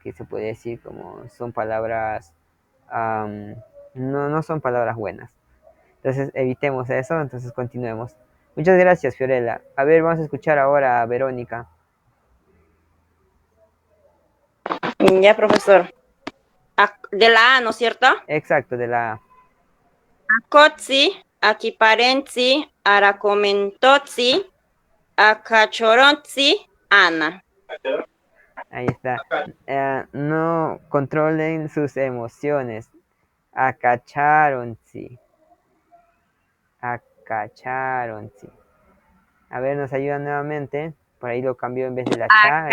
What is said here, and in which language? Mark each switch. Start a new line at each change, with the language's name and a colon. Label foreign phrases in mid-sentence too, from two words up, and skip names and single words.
Spanish: Que se puede decir como son palabras, no son palabras buenas. Entonces evitemos eso, entonces continuemos. Muchas gracias, Fiorella. A ver, vamos a escuchar ahora a Verónica. Ya, profesor. De la A, ¿no es cierto? Exacto, de la A.
Asháninka: Akotsi, akiparensi, arakomentotsi, akachoronsi, ana.
Spanish: Ahí está. No controlen sus emociones. Acacharon, sí. Acacharon, sí. A ver, nos ayuda nuevamente. Por ahí lo cambió en vez de la cha.